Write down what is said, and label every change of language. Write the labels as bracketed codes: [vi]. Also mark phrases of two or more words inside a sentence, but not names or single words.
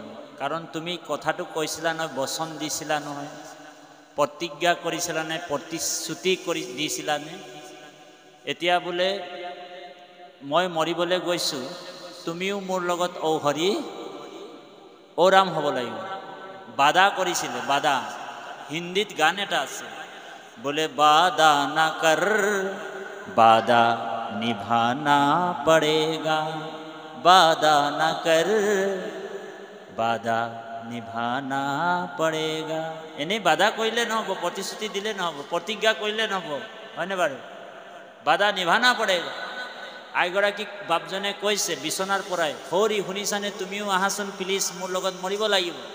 [as] কাৰণ তুমি কথাটো কৈছিলা নহয়, বচন দিছিলা নহয়, প্ৰতিজ্ঞা কৰিছিলানে, প্ৰতিশ্ৰুতি দিছিলানে? এতিয়া বোলে মই মৰিবলৈ গৈছোঁ, তুমিও মোৰ লগত ঔ হৰি ঔ ৰাম হ'ব লাগিব। বাদা কৰিছিলে, বাদা। হিন্দীত গান এটা আছে, বোলে [hi] वादा न कर वादा निभाना पड़ेगा, वादा न कर वादा निभाना पड़ेगा। [as] এনেই বাদা কৰিলে নহ'ব, প্ৰতিশ্ৰুতি দিলে নহ'ব, প্ৰতিজ্ঞা কৰিলে নহ'ব, হয়নে বাৰু? [hi] वादा निभाना पड़ेगा। [as] আইগৰাকীক বাপজনে কৈছে বিচনাৰ পৰাই, হৰি শুনিছানে, তুমিও আহাচোন প্লিজ, মোৰ লগত মৰিব লাগিব।